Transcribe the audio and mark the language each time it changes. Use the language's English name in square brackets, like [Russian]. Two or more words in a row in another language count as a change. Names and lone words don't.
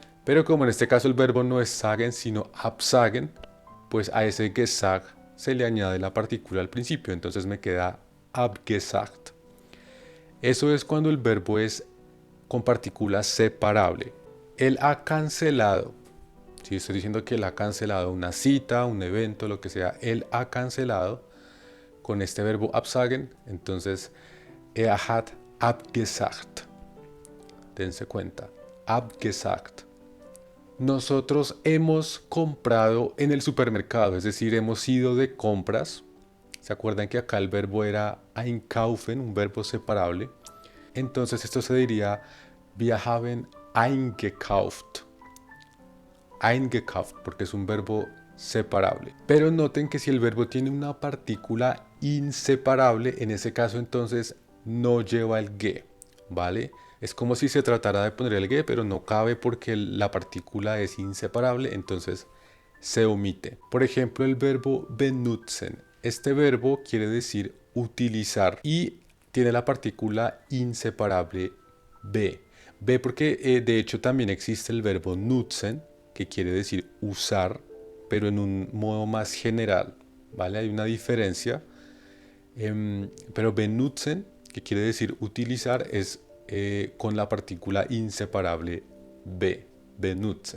[Spanish] Pero como en este caso el verbo no es sagen, sino absagen, pues a ese gesagt se le añade la partícula al principio, entonces me queda abgesagt. Eso es cuando el verbo es con partícula separable. Él ha cancelado. Si estoy diciendo que él ha cancelado una cita, un evento, lo que sea, él ha cancelado con este verbo absagen, entonces [German] hat abgesagt. [Spanish] Dense cuenta, abgesagt. Nosotros hemos comprado en el supermercado, es decir, hemos ido de compras. ¿Se acuerdan que acá el verbo era einkaufen, un verbo separable? Entonces esto se diría [German] wir haben eingekauft. [Spanish] Eingekauft, porque es un verbo separable. Pero noten que si el verbo tiene una partícula inseparable, en ese caso entonces no lleva el ge, ¿vale? Es como si se tratara de poner el ge, pero no cabe porque la partícula es inseparable, entonces se omite. Por ejemplo, el verbo benutzen. Este verbo quiere decir utilizar y tiene la partícula inseparable be. Be porque de hecho también existe el verbo nutzen, que quiere decir usar, pero en un modo más general, ¿vale? Hay una diferencia, pero benutzen, que quiere decir utilizar, es con la partícula inseparable be, benutzen.